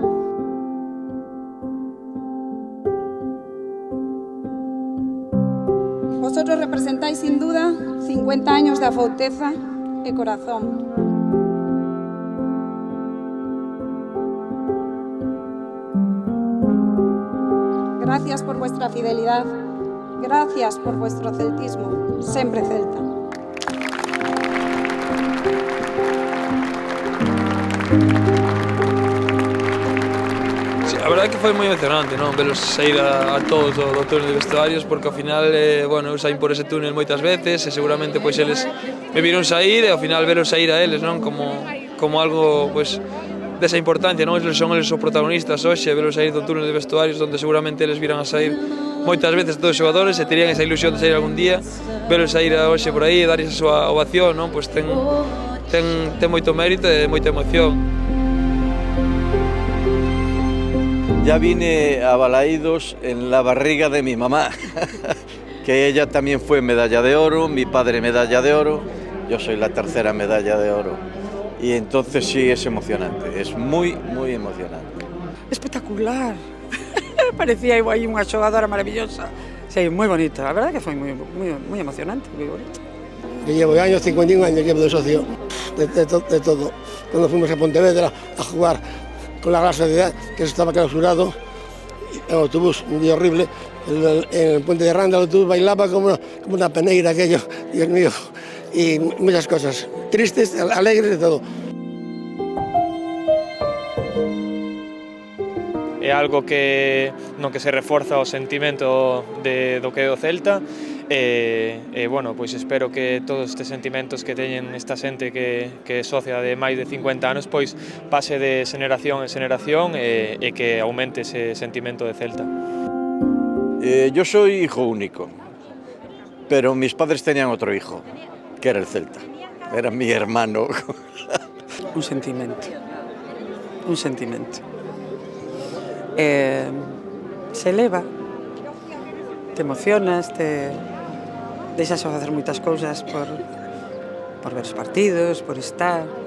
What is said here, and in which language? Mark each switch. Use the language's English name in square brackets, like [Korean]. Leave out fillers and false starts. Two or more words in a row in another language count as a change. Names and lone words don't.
[Spanish] Vosotros representáis sin duda 50 años de [Galician] afouteza e corazón. [Spanish] Gracias por vuestra fidelidad, gracias por vuestro celtismo, [Galician] sempre Celta. Sí, a verdade que foi moi emocionante, non? Velos sair a todos do túnel de vestuarios, porque ao final, bueno, eu saín por ese túnel moitas veces e seguramente pois eles me viron sair e ao final velos sair a eles, non? Como algo, pois, desa importancia, non? Eles son eles os protagonistas hoxe, velos sair do túnel de vestuarios onde seguramente eles viran a sair moitas veces todos os xogadores e terían esa ilusión de sair algún día, velos sair a hoxe por aí e dar esa súa ovación, non? Pois ten moito mérito e moita emoción. [Spanish] Ya vine a Balaídos en la barriga de mi mamá, que ella también fue medalla de oro, mi padre medalla de oro, yo soy la tercera medalla de oro. Y entonces sí es emocionante, es muy, muy emocionante. [Galician] Espectacular, parecía aí unha xogadora maravillosa. Sí, moi bonita, a verdade que foi moi emocionante, moi bonito. [Spanish] Yo llevo años, 51 años llevo de socio de todo. Cuando fuimos a Pontevedra a jugar con la Real Sociedad, que estaba clausurado, el autobús, un día horrible, en el puente de Randa el autobús bailaba como una peneira aquello, Dios mío, y muchas cosas, tristes, alegres, de todo. [Galician] É algo no que se reforza o sentimento do que é o Celta e bueno, pois espero que todos estes sentimentos que teñen esta xente que é socia de máis de 50 anos pois pase de xeración en xeración e que aumente ese sentimento de Celta. [Spanish] Yo soy hijo único, pero mis padres tenían otro hijo, que era el Celta, era mi hermano. [Galician] Un sentimento. [Spanish] Se eleva, te emocionas, [Galician] deixas de facer moitas cousas por ver os partidos, por estar.